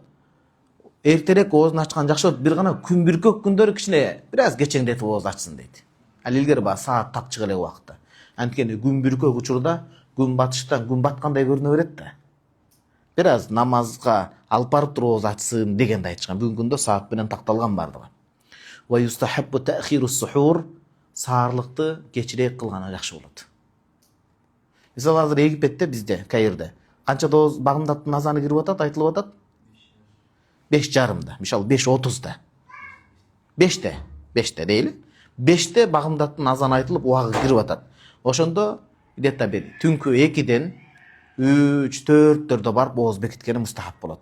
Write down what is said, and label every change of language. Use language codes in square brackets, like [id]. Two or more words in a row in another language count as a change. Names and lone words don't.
[ky] Эртерээк оозун ачкан жакшы болот, бир гана күн бүркөк күндөрү кичине бир аз кечеңдетип ооз ачсын дейт. Ал илгери баягы саат тапчык эле убакытта. Анткени күн бүркөк учурда күн батыштан күн баткандай көрүнө берет да. Бир аз намазга алып барып туруп ооз ачсын дегенди айтышкан. Бүгүнкү күндө саат менен такталган бардыгы. [ar] ويستحب تأخير السحور, [ky] саарлыкты кечирээк кылганы жакшы болот. Мисалы азыр Египетте, бизде, Каирде канчада ооз багымдаттын азаны кирип атат, айтылып атат? 5:30-да, мисалы 5:30-да. 5-те дейли. 5-те багымдаттын азаны айтылып, убагы кирип атат. Ошондо где-то бир түнкү 2-ден 3-4-төрдө барып ооз бекиткени мустахап болот.